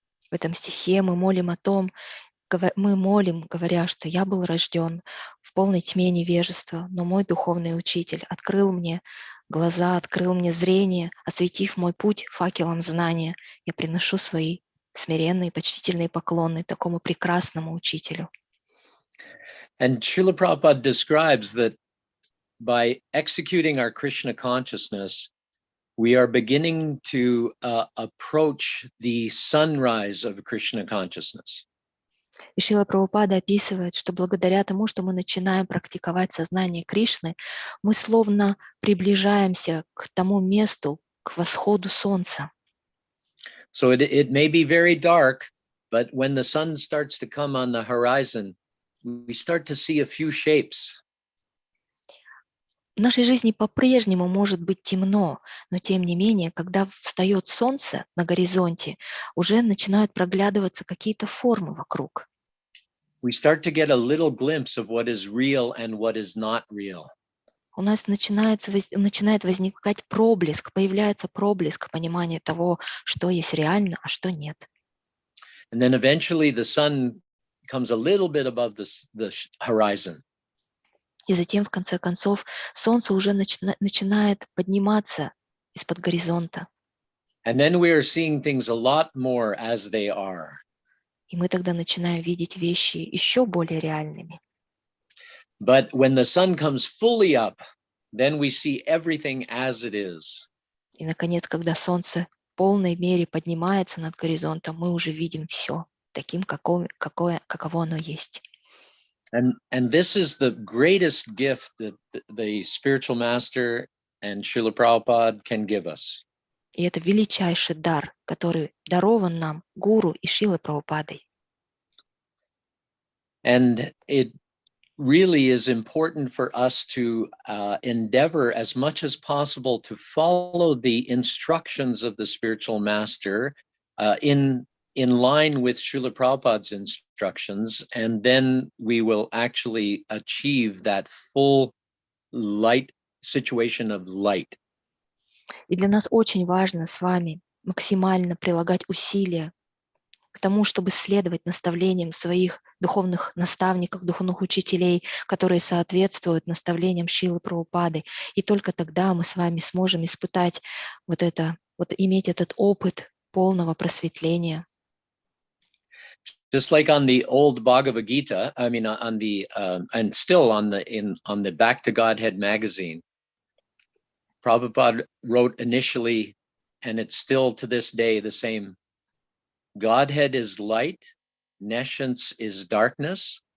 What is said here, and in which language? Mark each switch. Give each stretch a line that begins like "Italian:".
Russian: В этом стихе мы молим о том, мы молим, говоря, что я был рожден в полной тьме невежества, но мой духовный учитель открыл мне глаза, открыл мне зрение, осветив мой путь факелом знания. Я приношу свои смиренные, почтительные поклоны такому прекрасному учителю.
English: And Srila Prabhupada describes that by executing our Krishna consciousness, we are beginning to approach the sunrise of Krishna consciousness.
Russian: И Шрила Прабхупада описывает, что благодаря тому, что мы начинаем практиковать сознание Кришны, мы словно приближаемся к тому месту, к восходу солнца.
English: So it may be very dark, but when the sun starts to come on the horizon, we start to see a few shapes.
Russian: В нашей жизни по-прежнему может быть темно, но тем не менее, когда встает солнце на горизонте, уже начинают проглядываться какие-то формы вокруг.
English: We start to get a little glimpse of what is real and what is not real.
Russian: У нас начинает возникать проблеск, появляется проблеск понимания того, что есть реально, а что нет.
English: And then eventually the sun comes a little bit above the horizon.
Russian: И затем, в конце концов, солнце уже начинает подниматься из-под горизонта.
English: And then we are seeing things a lot more as they are.
Russian: И мы тогда начинаем видеть вещи еще более реальными.
English: But when the sun comes fully up, then we see everything as it is.
Russian: И, наконец, когда солнце в полной мере поднимается над горизонтом, мы уже видим все таким, каково оно есть.
English: And this is the greatest gift that the spiritual master and Srila Prabhupada can give us.
Russian: И это величайший дар, который дарован нам гуру и Шрилой Прабхупадой.
English: And it really is important for us to endeavor as much as possible to follow the instructions of the spiritual master in line with Srila Prabhupada's instructions, and then we will actually achieve that full light situation of light.
Russian: И для нас очень важно с вами максимально прилагать усилия к тому, чтобы следовать наставлениям своих духовных наставников, духовных учителей, которые соответствуют наставлениям Шрилы Прабхупады. И только тогда мы с вами сможем испытать иметь этот опыт полного просветления.
English: Just like on the old Bhagavad Gita, I mean, on the and still on the Back to Godhead magazine, Prabhupada wrote initially, and it's still to this day the same. Godhead is light, nescience is darkness.